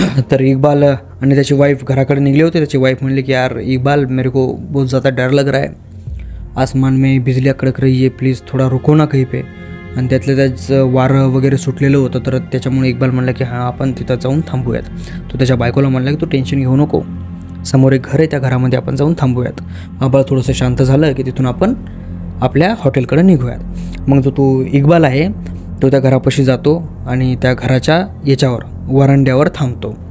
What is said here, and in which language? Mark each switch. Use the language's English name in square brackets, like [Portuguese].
[Marathi] तर इक्बाल आणि त्याची वाईफ घराकडे निघले होते. त्याची वाईफ म्हणली की [Hindi] यार इक्बाल, मेरे को बहुत ज़्यादा डर लग रहा है, आसमान में बिजलियाँ कड़क रही है, प्लीज़ थोड़ा रुको ना कहीं पे. [Marathi] आणि त्याचं वारं वगैरे सुटलेलं होतं. तर त्याच्यामुळे इक्बाल म्हणला की हां आपण तिथं जाऊन थांबूयात. तो त्याच्या बायकोला म्हणला की तू टेन्शन घेऊ नको, समोर एक घर आहे, त्या घरामध्ये आपण जाऊन थांबूयात. आबाळ थोडंसं शांत झालं की तिथून आपण आपल्या हॉटेलकडे निघूयात. मग तो इक्बाल आहे तो त्या घरापाशी जातो आणि त्या घराच्या याच्यावर वरांड्यावर थांबतो.